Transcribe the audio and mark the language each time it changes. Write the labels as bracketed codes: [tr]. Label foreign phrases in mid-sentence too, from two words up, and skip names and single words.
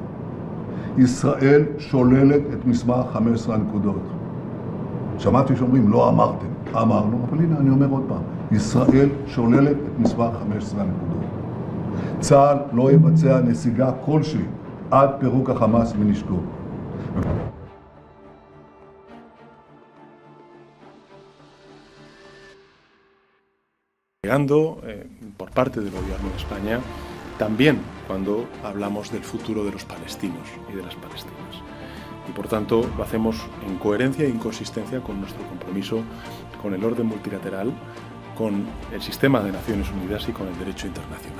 [he] ישראל שוללת את מסמך 15 הנקודות. שמעתי שאומרים, לא אמרתם. אמרנו, אבל הנה אני אומר עוד פעם. ישראל שוללת את מסמך 15 הנקודות. צה"ל לא יבצע נסיגה כלשהי עד פירוק החמאס מנשקו. [es] Llegando por parte del gobierno de España, también cuando hablamos del futuro de los palestinos y de las palestinas. Y por tanto lo hacemos en coherencia e inconsistencia con nuestro compromiso con el orden multilateral, con el sistema de Naciones Unidas y con el derecho internacional.